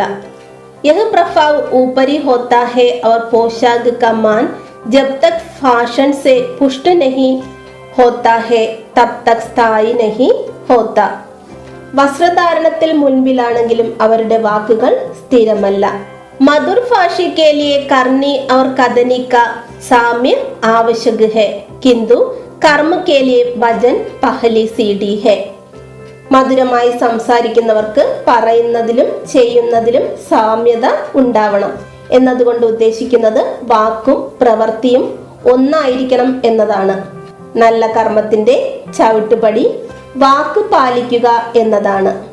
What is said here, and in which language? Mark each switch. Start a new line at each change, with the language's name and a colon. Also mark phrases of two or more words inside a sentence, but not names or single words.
Hindi: यह प्रभाव ऊपरी होता है और पोशाक का मान जब तक भाषण से पुष्ट नहीं होता है तब तक स्थायी नहीं होता.
Malayalam: വസ്ത്രധാരണത്തിൽ മുൻപിലാണെങ്കിലും അവരുടെ വാക്കുകൾ സ്ഥിരമല്ല.
Hindi: मधुर भाषा के लिए करनी और कथनी का साम्य आवश्यक है किंतु कर्म के लिए वचन पहली सीढ़ी है.
Malayalam: മധുരമായി സംസാരിക്കുന്നവർക്ക് പറയുന്നതിലും ചെയ്യുന്നതിലും സാമ്യത ഉണ്ടാവണം എന്നതുകൊണ്ട് ഉദ്ദേശിക്കുന്നത് വാക്കും പ്രവൃത്തിയും ഒന്നായിരിക്കണം എന്നതാണ്. നല്ല കർമ്മത്തിന്റെ ചവിട്ടുപടി വാക്ക് പാലിക്കുക എന്നതാണ്.